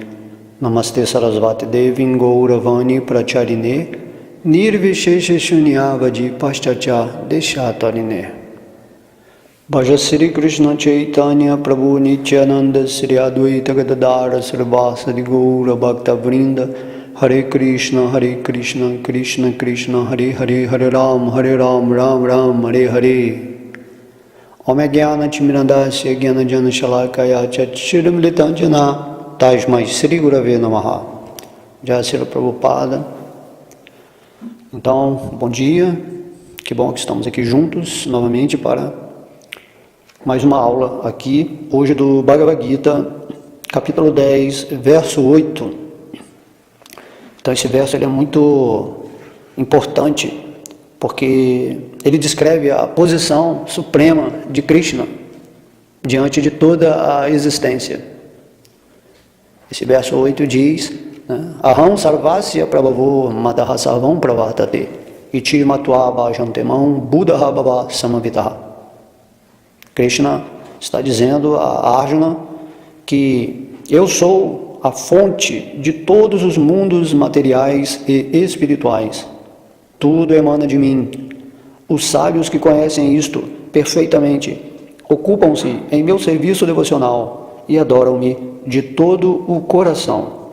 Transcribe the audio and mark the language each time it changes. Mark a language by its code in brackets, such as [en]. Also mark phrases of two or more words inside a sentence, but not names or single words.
[sa] Namaste Sarasvati Devin Gauravani Pracharine Nirvishesha Shunyavadi Pashchacha Deshatarine Bhaja Sri Krishna Chaitanya Prabhu Nityananda Sri Advaita Gadadara Sarvasadi Gaura Bhakta Vrinda Hare Krishna, Krishna Krishna, Hare Hare, Hare Ram, Ram Ram, Hare Hare. Om Jnana Timirandasya Jnana Jana Shalakaya Chachiramlitanjana Tajmai Sri Gurave Namaha. Jai Sri Prabhupada. [pt] Então, bom dia. Que bom que estamos aqui juntos novamente para mais uma aula aqui, hoje do Bhagavad Gita, capítulo 10, verso 8. Então esse verso ele é muito importante, porque ele descreve a posição suprema de Krishna diante de toda a existência. Esse verso 8 diz, [sa] Aham sarvasya prabhavo madaha sarvam pravartate iti matva bhajantemam buddha bhava samavitaha. [pt] Krishna está dizendo a Arjuna que eu sou a fonte de todos os mundos materiais e espirituais. Tudo emana de mim. Os sábios que conhecem isto perfeitamente ocupam-se em meu serviço devocional e adoram-me de todo o coração.